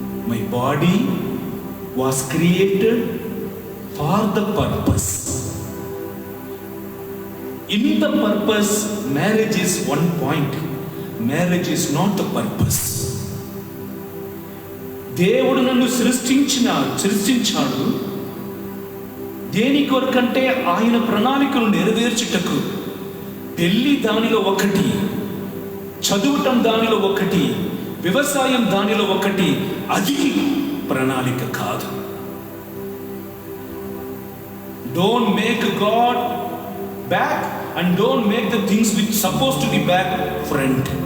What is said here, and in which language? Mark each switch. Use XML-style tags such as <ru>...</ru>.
<en>My body was created for the purpose. In the purpose, marriage is one point. Marriage is not the purpose.</en> <te>దేవుడు నన్ను సృష్టించాడు దేని కొరకంటే ఆయన ప్రణాళికను నెరవేర్చుటకు. పెళ్లి దానిలో ఒకటి, చదువుటం దానిలో ఒకటి, వ్యవసాయం దానిలో ఒకటి. అది ప్రణాళిక కాదు.</te> <en>Don't make God back and don't make the things which supposed to be back front.</en>